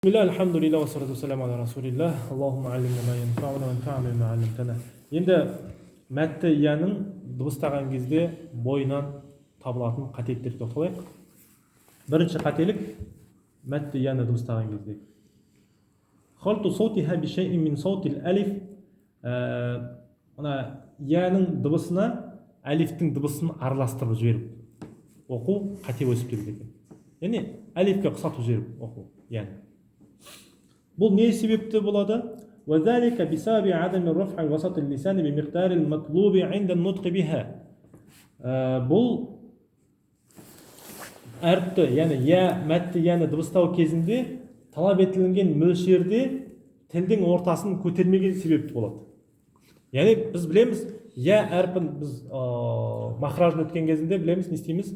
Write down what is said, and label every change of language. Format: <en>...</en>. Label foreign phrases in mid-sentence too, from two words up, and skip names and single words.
<ar>بسم الله، الحمد لله، والصلاة والسلام على رسول الله. اللهم علمنا ما ينفعنا وانفعنا بما علمتنا.</ar> <kk>Енді мәтті ияның дыбыстаған кезде бойынан табылатын қателіктерге тоқталайық. Бірінші қателік мәтті ияны дыбыстаған кезде.</kk> <ar>خلط صوتها بشيء من صوت الألف.</ar> <kk>Ана ияның дыбысына алифтің дыбысын араластырып жіберіп оқу қате өсіп келеді екен. Яғни алифке ұқсатып жіберіп оқу яғни. бұл не себепті болады?</kk> <ar>وذلك بسبب عدم الرفع وسط اللسان بمقدار المطلوب عند النطق بها.</ar> <kk>бұл әріпті, яғни я мәтті яны дыбыстау кезінде талап етілген мөлшерде тілдің ортасын көтермеген себепті болады. Яғни біз білеміз, я әрпін біз махражын өткен кезінде білеміз, не істейміз?</kk>